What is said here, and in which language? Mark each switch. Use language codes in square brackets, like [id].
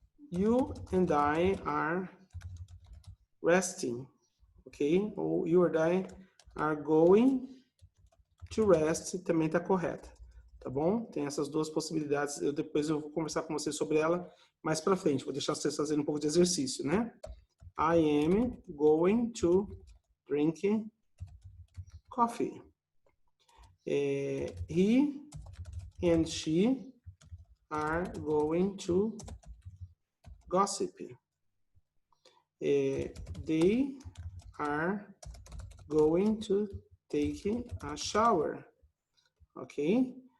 [en] You and I are resting. Ok? Ou you and I are going to rest. [pt] Também está correta. Tá bom? Tem essas 2 possibilidades. Depois eu vou conversar com vocês sobre ela mais para frente. Vou deixar vocês fazerem um pouco de exercício, né? [en] I am going to drink coffee. He and she are going to gossip. They are going to take a shower. Ok?